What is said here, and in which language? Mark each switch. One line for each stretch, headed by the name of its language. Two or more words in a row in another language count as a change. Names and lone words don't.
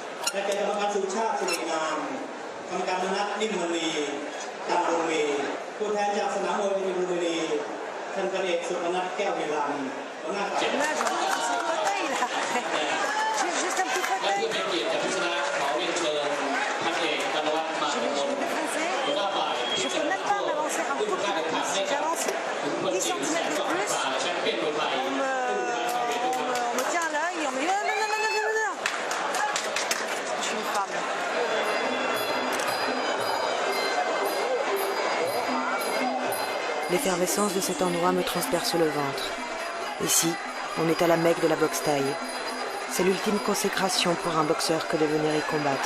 Thai: และแก่กรรมการสุชาติสิริงามกรรมการมนัสนิ่มมณีตามโรงเรียนผู้แทนจากสนามมวยวิบุรีท่านพันเอกสุพนัทแก้วฮิรันหัวหน้าฝ่าย
French: Là, j'en ai un petit fauteuil, là. J'ai juste un petit
Thai: และ
French: fauteuil.
Thai: เพื่อเป็นเกียรติแก่ผู้ชนะขอเรียนเชิญพันเอกกนวัฒน์มา
French: J'ai ก les มล cheveux frisés.
Thai: หัวหน้าฝ่าย
French: Je peux même pas m'avancer un tout petit peu plus. Si j'avance 10 cm de plus,
Thai: แชมเปี้ยนมวยไทย
French: on me tient à l'œil et on me dit non, non, non, non, non, non, non. Je suis une femme. L'effervescence de cet endroit me transperce le ventre. Ici, on est à la Mecque de la boxe thaï. C'est l'ultime consécration pour un boxeur que de venir y combattre.